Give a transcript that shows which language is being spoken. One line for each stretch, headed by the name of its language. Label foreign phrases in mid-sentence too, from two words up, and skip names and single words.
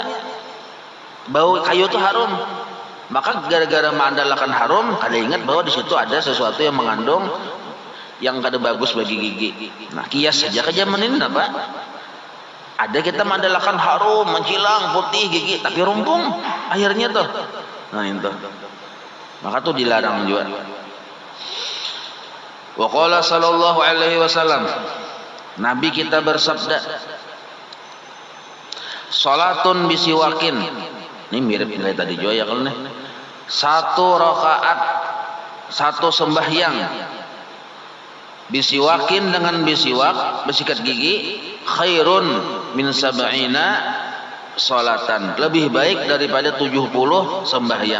Banjar: Bau kayu itu harum, maka gara-gara mengandalkan harum, kada ingat bahwa di situ ada sesuatu yang mengandung yang kada bagus bagi gigi. Nah kias saja ke zaman ini apa? Ada kita mengandalkan harum, mencilang, putih gigi, tapi rumpung akhirnya tuh. Nah itu, maka tuh dilarang juga.
Arabic: وقال صلى الله عليه وسلم,
Banjar: Nabi kita bersabda,
Arabic: صلاة بسواك.
Banjar: Ini mirip nilai tadi juga ya kalau nih. Satu rakaat, satu sembahyang bisiwakin dengan bisiwak, bersikat gigi,
Arabic: خير من سبعين صلاة,
Banjar: lebih baik daripada 70 sembahyang.